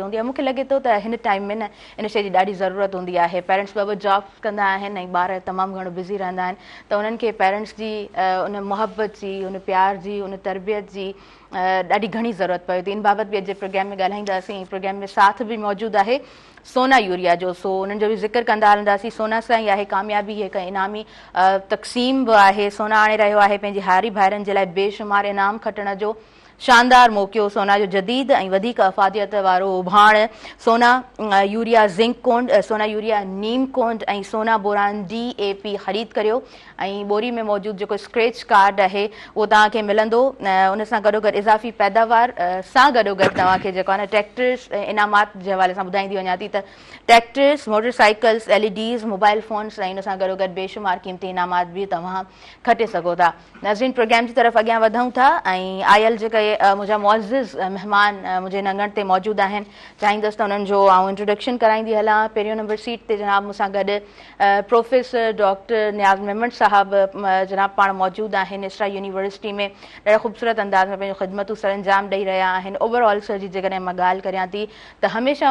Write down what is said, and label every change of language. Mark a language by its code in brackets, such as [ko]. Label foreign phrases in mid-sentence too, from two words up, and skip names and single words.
[sd] हूंदी आहे मूंखे लॻे थो त हिन टाइम में न इन शइ जी ॾाढी ज़रूरत हूंदी आहे पेरेंट्स ॿ जॉब कंदा आहिनि ऐं ॿार तमामु घणो बिज़ी रहंदा आहिनि त उन्हनि खे पेरेंट्स जी उन मुहबत जी उन प्यार जी उन तरबियत जी ॾाढी घणी ज़रूरत पए थी इन बाबति बि अॼु जे प्रोग्राम में ॻाल्हाईंदासीं प्रोग्राम में साथ बि मौजूदु आहे सोना यूरिया जो सो उन्हनि जो बि ज़िक्र कंदा हलंदासीं सोना सां ई आहे कामयाबी हिकु इनामी तक़सीम बि आहे सोना आणे रहियो आहे पंहिंजे हारी भाइरनि जे लाइ बेशुमार इनाम खटण जो शानदार मौक़ियो सोना जो जदीद ऐं वधीक अफ़ादियत वारो उभाण सोना यूरिया ज़िंक कोंड सोना यूरिया नीम कोंड ऐं सोना बोरान DAP ख़रीद करियो ऐं ॿोरी में मौजूदु जेको [en] scratch card [sd] आहे उहो तव्हांखे मिलंदो उन सां गॾोगॾु इज़ाफ़ी पैदावार सां गॾोगॾु तव्हांखे जेको आहे न ट्रैक्टर्स इनामात जे हवाले सां ॿुधाईंदी वञा थी त ट्रैक्टर्स मोटरसाइकिल्स LEDs [en] mobile phones [sd] ऐं उन सां गॾोगॾु बेशुमार क़ीमती इनामात बि तव्हां खटे सघो था नाज़रीन प्रोग्राम जी तरफ़ अॻियां वधूं था ऐं आयल जेका मुंहिंजा मुअज़्ज़िज़ महिमान मुंहिंजे नंगण ते मौजूदु आहिनि चाहींदसि त उन्हनि जो आउं इंट्रोडक्शन कराईंदी हलां पहिरियों नंबर सीट ते जनाब मूंसां गॾु प्रोफेसर डॉक्टर नियाज़ मेमन साहिबु जनाब पाण मौजूदु आहिनि इसरा यूनिवर्सिटी में ॾाढा ख़ूबसूरत अंदाज़ में पंहिंजो ख़िदमतूं सर अंजाम ॾेई रहिया आहिनि ओवरऑल सर जी जेकॾहिं मां ॻाल्हि करियां थी त हमेशह